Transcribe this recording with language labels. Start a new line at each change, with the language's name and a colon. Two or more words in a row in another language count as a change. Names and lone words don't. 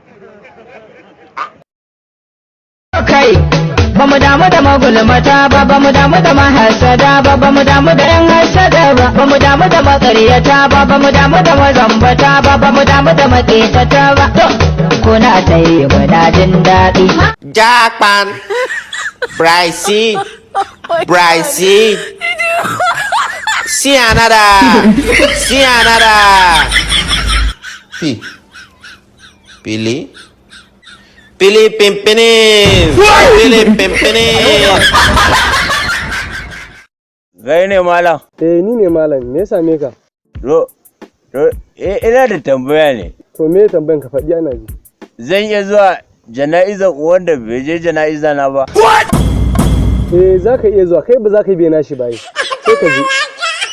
Hausa: Kai ba mu damu da magulmata ba, ba mu damu da mahasada ba, ba mu damu da yan hasada ba, ba mu damu da makaryata ba, ba mu damu da mazambata ba, ba mu damu da maƙetata ba. Kuna ta yi muna jin daɗi. Jackpan, Brycey, Brycey, Sianada, Sianada. Pilih. Pilih Pimpini. Pilih Pimpini. Gai ne malam. Ni ne malam, me ya same ka? Ina da tambaya ne. To me tambayan ka faɗi ana ji? Zan iya zuwa jana'izar wanda bai je jana'iza na ba. Za ka iya zuwa, kai ba za ka biya nashi ba sai ka je.